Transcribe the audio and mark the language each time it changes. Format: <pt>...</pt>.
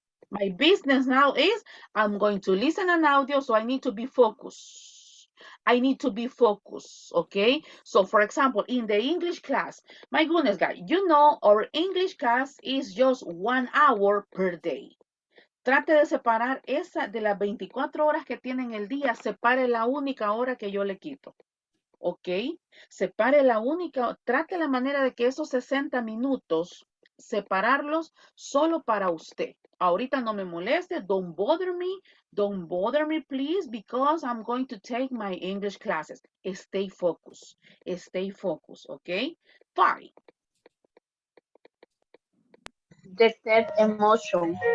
<en>My business now is I'm going to listen an audio, so I need to be focused. I need to be focused, okay? So, for example, in the English class, my goodness, guys, our English class is just 1 hour per day.</en> <es>Trate de separar esa de las 24 horas que tiene en el día, separe la única hora que yo le quito. ¿Ok? Separe la única, trate la manera de que esos 60 minutos, separarlos solo para usted. Ahorita no me moleste,</es> <en>don't bother me please, because I'm going to take my English classes. Stay focused, ¿ok? 5. Detect emotion.</en>